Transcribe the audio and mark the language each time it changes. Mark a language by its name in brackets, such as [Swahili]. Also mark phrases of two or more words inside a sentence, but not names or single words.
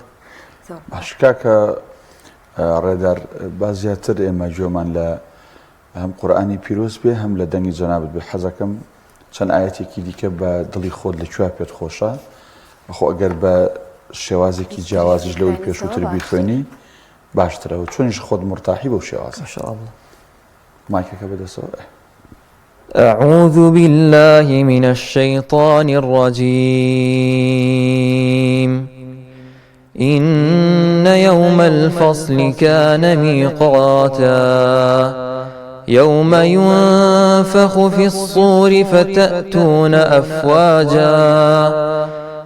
[Central Kurdish] باش کاکە ڕێدار با زیاتر ئێمە گوێمان لە هەم قورئانی پیرۆز بێ هەم لە دەنگی جەنابەت بێ حەزەکەم چەند ئاەتێکی دیکە بە دڵی خۆت لەکوێ پێت خۆشە بەخۆ ئەگەر بە شێوازێکی جیاوازیش لەوەی پێشووتر بیخوێنی باشترەوە چۆنیش خۆت مرتاحی بەو شێوازە. ماشاءالله. مایکەکە بەدەستەوە. [Arabic] أعوذ بالله من الشيطان الرجيم إن يوم الفصل كان ميقاتا يوم ينفخ في الصور فتأتون أفواجا